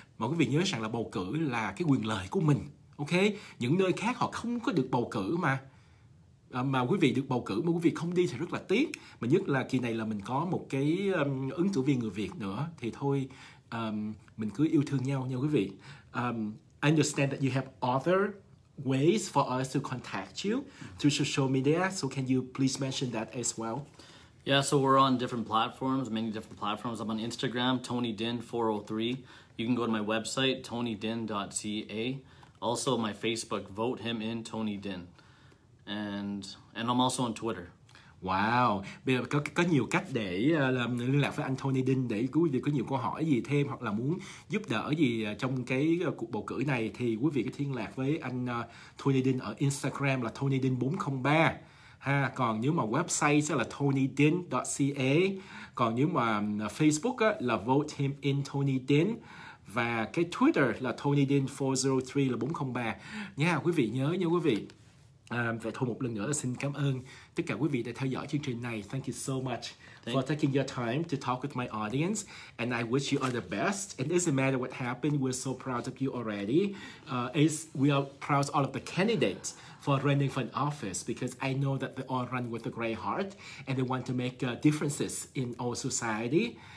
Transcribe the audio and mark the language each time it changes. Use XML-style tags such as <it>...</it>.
<vi>Mà quý vị nhớ rằng là bầu cử là cái quyền lợi của mình, ok? Những nơi khác họ không có được bầu cử mà. mà quý vị được bầu cử mà quý vị không đi thì rất là tiếc. Mà nhất là kỳ này là mình có một cái ứng cử viên người Việt nữa, thì thôi mình cứ yêu thương nhau nha quý vị.</vi> <en>I understand that you have other ways for us to contact you through social media, so can you please mention that as well? Yeah, so we're on different platforms, many different platforms. I'm on Instagram, TonyDin403. You can go to my website, tonydin.ca. Also, my Facebook, vote him in, Tony Din. And I'm also on Twitter.</en> <vi>Wow, bây giờ có nhiều cách để liên lạc với anh Tony Din, để quý vị có nhiều câu hỏi gì thêm hoặc là muốn giúp đỡ gì trong cái cuộc bầu cử này thì quý vị có liên lạc với anh Tony Din ở Instagram là TonyDin403 ha. Còn nếu mà website sẽ là tonydin.ca, còn nếu mà Facebook á, là vote him in Tony Din, và cái Twitter là TonyDin403 là 403 nha. Quý vị nhớ nha quý vị. Vậy thôi một lần nữa là xin cảm ơn tất cả quý vị đã theo dõi chương trình này.</vi> <en>Thank you so much for taking your time to talk with my audience, and I wish you all the best. It doesn't matter what happened, we're so proud of you already. We are proud of all of the candidates for running for an office, because I know that they all run with a great heart and they want to make differences in our society.</en>